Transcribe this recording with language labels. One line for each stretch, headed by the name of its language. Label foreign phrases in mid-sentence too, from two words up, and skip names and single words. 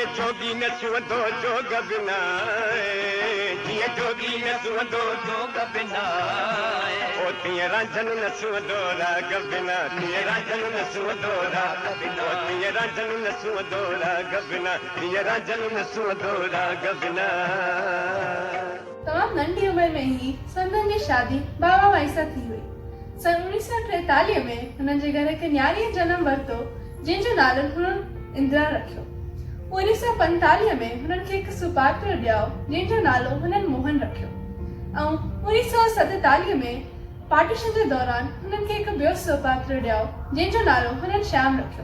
Sindhi: जोगी न सुंदो जोग बिना जिए जोगी न सुंदो जोग बिना ओ तीअं रांझन न सुंदो राग बिना तीअं रांझन न सुंदो राग बिना तीअं रांझन न सुंदो राग बिना तीअं रांझन न सुंदो राग बिना तमाम नंढी उम्र में ही संदन जी शादी बाबा वाइसा थी हुई सन 1943 में हुननि जे घर हिकु न्याणीअ जनम वरितो जंहिंजो नालो हुननि इंदिरा रखियो 1945 में हुननि खे हिकु सुपात्र ॾियाओ जंहिंजो नालो हुननि मोहन रखियो ऐं 1947 में पार्टीशन जे दौरान हुननि खे हिकु ॿियो सुपात्र ॾियाओ जंहिंजो नालो हुननि श्याम रखियो।